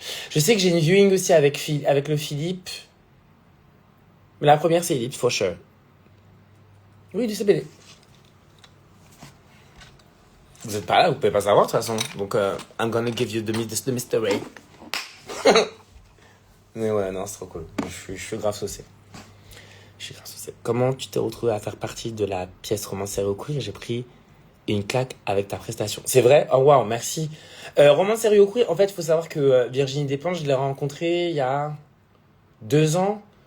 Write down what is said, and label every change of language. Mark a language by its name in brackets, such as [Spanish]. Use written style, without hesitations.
[French] Je sais que j'ai une viewing aussi avec le Philippe. Mais la première, c'est Ellipse, [English] for sure. [French] Oui, du CBD. Vous êtes pas là, vous pouvez pas savoir de toute façon. Donc, [English] I'm gonna give you the mystery. [French] Mais ouais, non, c'est trop cool. Je suis grave saucé. Comment tu t'es retrouvé à faire partie de la pièce Romancée au queer? J'ai pris une claque avec ta prestation. C'est vrai? Oh waouh, merci. Romancée au queer, en fait, il faut savoir que Virginie Despentes, je l'ai rencontrée il y a 2 ans.